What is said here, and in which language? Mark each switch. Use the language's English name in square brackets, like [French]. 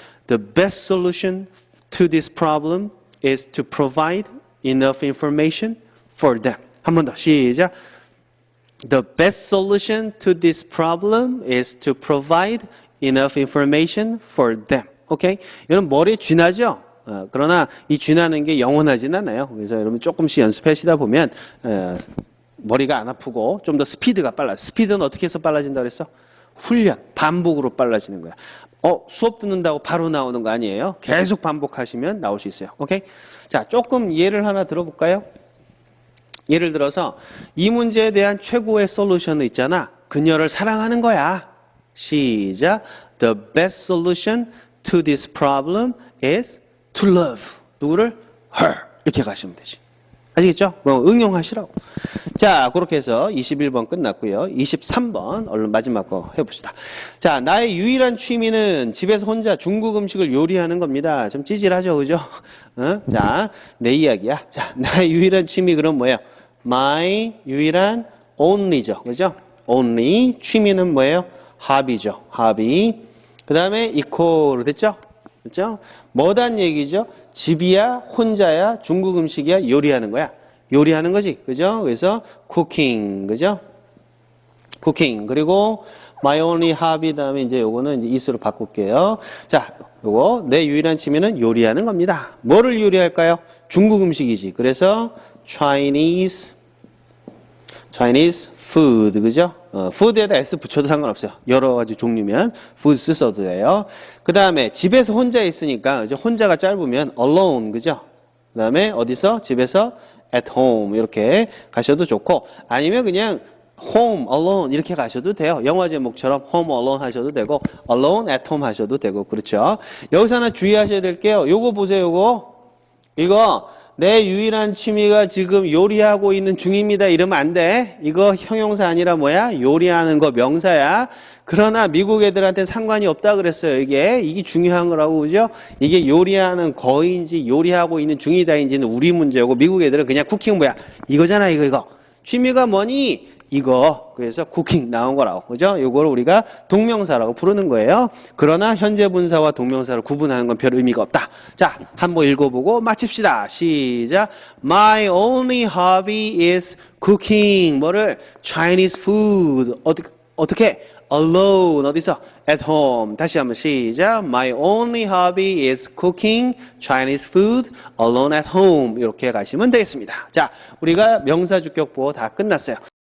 [English] The best solution to this problem is to provide enough information for them. [Korean] 한 번 더 시작. [English] The best solution to this problem is to provide enough information for them. [Korean] 오케이? 여러분 머리에 쥐나죠? 그러나 이 쥐나는 게 영원하진 않아요. 그래서 여러분 조금씩 연습하시다 보면 머리가 안 아프고 좀 더 스피드가 빨라요. 스피드는 어떻게 해서 빨라진다 그랬어? 훈련, 반복으로 빨라지는 거야. 수업 듣는다고 바로 나오는 거 아니에요. 계속 반복하시면 나올 수 있어요. 오케이? 자, 조금 예를 하나 들어볼까요? 예를 들어서 이 문제에 대한 최고의 솔루션은 있잖아. 그녀를 사랑하는 거야. 시작. [English] The best solution to this problem is to love. [Korean] 누구를? Her. 이렇게 가시면 되지. 아시겠죠? 응용하시라고. 자, 그렇게 해서 21번 끝났고요. 23번 얼른 마지막 거 해봅시다. 자, 나의 유일한 취미는 집에서 혼자 중국 음식을 요리하는 겁니다. 좀 찌질하죠, 그죠? 자, 내 이야기야. 자, 나의 유일한 취미 그럼 뭐예요? My 유일한 only죠, 그죠? only 취미는 뭐예요? hobby죠, hobby. 그 다음에 equal 됐죠? 그렇죠? 뭐단 얘기죠? 집이야, 혼자야, 중국 음식이야, 요리하는 거야. 요리하는 거지. 그죠? 그래서 cooking. 그죠? cooking. 그리고 [English] my only hobby [Korean] 다음에 이제 요거는 이제 is로 바꿀게요. 자, 요거 내 유일한 취미는 요리하는 겁니다. 뭐를 요리할까요? 중국 음식이지. 그래서 Chinese food. 그죠? food에다 s 붙여도 상관없어요. 여러 가지 종류면 food 써도 돼요. 그 다음에 집에서 혼자 있으니까 이제 혼자가 짧으면 alone. 그죠? 그 다음에 어디서? 집에서 at home 이렇게 가셔도 좋고 아니면 그냥 home alone 이렇게 가셔도 돼요. 영화 제목처럼 home alone 하셔도 되고 alone at home 하셔도 되고 그렇죠. 여기서 하나 주의하셔야 될 게요. 요거 보세요. 이거 내 유일한 취미가 지금 요리하고 있는 중입니다. 이러면 안 돼. 이거 형용사 아니라 뭐야? 요리하는 거 명사야. 그러나 미국 애들한테 상관이 없다 그랬어요. 이게 중요한 거라고, 그죠? 이게 요리하는 거인지 요리하고 있는 중이다인지는 우리 문제고, 미국 애들은 그냥 쿠킹 뭐야? 이거잖아, 이거. 취미가 뭐니? 이거. 그래서 쿠킹 나온 거라고. 그죠? 요거를 우리가 동명사라고 부르는 거예요. 그러나 현재 분사와 동명사를 구분하는 건 별 의미가 없다. 자, 한번 읽어보고 마칩시다. 시작. [English] My only hobby is cooking. [Korean] 뭐를? [English] Chinese food. [Korean] 어떻게? [English] Alone. [Korean] 어디서? [English] At home. [Korean] 다시 한번 시작. [English] My only hobby is cooking Chinese food alone at home. [Korean] 이렇게 가시면 되겠습니다. 자, 우리가 명사 주격보호 다 끝났어요.